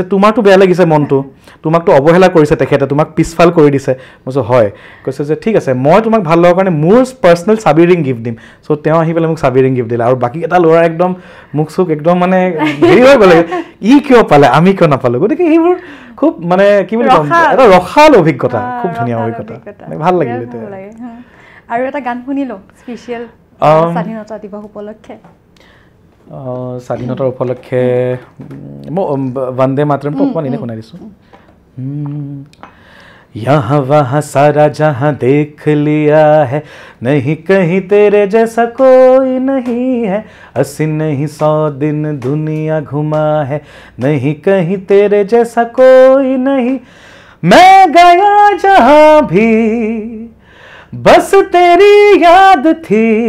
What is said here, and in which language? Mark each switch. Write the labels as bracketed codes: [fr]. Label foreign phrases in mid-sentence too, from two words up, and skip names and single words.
[as] তোমাৰতো বেয়া লাগিছে মনটো তোমাকতো অৱহেলা কৰিছে তেখেতে তোমাক পিছফাল কৰি দিছে মই কৈছোঁ হয় কৈছে যে ঠিক আছে মই তোমাক ভাল লগাৰ কাৰণে মোৰ পাৰ্চনেল চাবি [en] ring gift [as] দিম চ' তেওঁ আহি পেলাই মোক চাবি [en] ring gift [as] দিলে আৰু বাকী এটা ল'ৰা একদম মুখ চুক একদম মানে হেৰি হৈ গ'লে ই কিয় পালে আমি কিয় নাপালোঁ গতিকে সেইবোৰ খুব মানে কি বুলি ক'ম এটা ৰসাল অভিজ্ঞতা খুব ধুনীয়া অভিজ্ঞতা ভাল লাগিল আৰু এটা গান শুনিলো স্পেচিয়েল স্বাধীনতা দিৱস উপলক্ষে স্বাধীনতাৰ উপলক্ষে মই বন্দে মাতৰমটো অকণমান এনেই শুনাই দিছোঁ [hi] यहाँ वहाँ सारा जहाँ देख लिया है नहीं कहीं तेरे जैसा कोई नहीं है अस्सी नहीं 100 दिन दुनिया घुमा है नहीं कहीं तेरे जैसा कोई नहीं मैं गया जहाँ भी बस तेरी याद थी